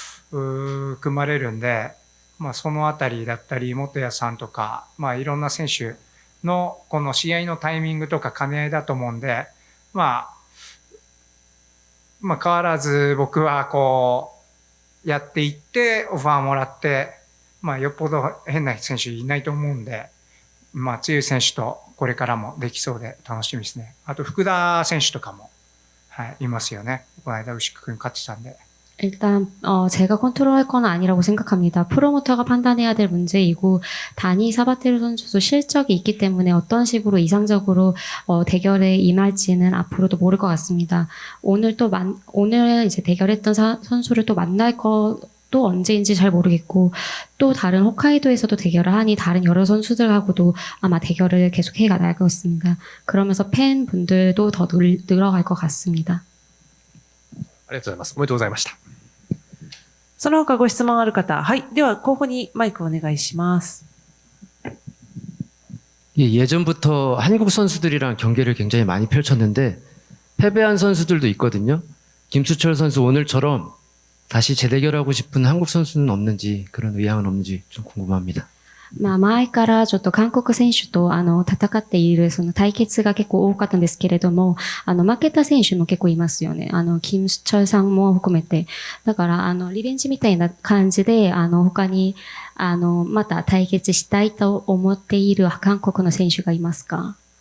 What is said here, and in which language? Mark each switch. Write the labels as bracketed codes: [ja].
[ja] 組まれるんで、そのあたりだったり元谷さんとか、いろんな選手のこの試合のタイミングとか兼ね合いだと思うんで、変わらず僕はこうやっていってオファーもらって、よっぽど変な選手いないと思うんで、強い選手とこれからもできそうで楽しみですね。あと福田選手とかも、いますよね。この間牛久君勝ってたんで。 [ko] 일단 제가 컨트롤할 건 아니라고 생각합니다. 프로모터가 판단해야 될 문제이고 다니 사바테르 선수도 실적이 있기 때문에 어떤 식으로 이상적으로 대결에 임할지는 앞으로도 모를 것 같습니다. 오늘 이제 대결했던 선수를 또 만날 것도 언제인지 잘 모르겠고 또 다른 홋카이도에서도 대결을 하니 다른 여러 선수들하고도 아마 대결을 계속해 나갈 것 같습니다. 그러면서 팬분들도 더 늘어갈 것 같습니다. [ja] ありがとうございます。おめでとうございました。その他ご質問ある方。はい。では、候補にマイクお願いします。 [ko] 예전부터 한국 선수들이랑 경기를 굉장히 많이 펼쳤는데 패배한 선수들도 있거든요. 김수철 선수 오늘처럼 다시 재대결하고 싶은 한국 선수는 없는지, 그런 의향은 없는지 좀 궁금합니다. [ja] 前からちょっと韓国選手と戦っているその対決が結構多かったんですけれども、負けた選手も結構いますよね。キム・スチョルさんも含めて。だから、リベンジみたいな感じで、他に、また対決したいと思っている韓国の選手がいますか？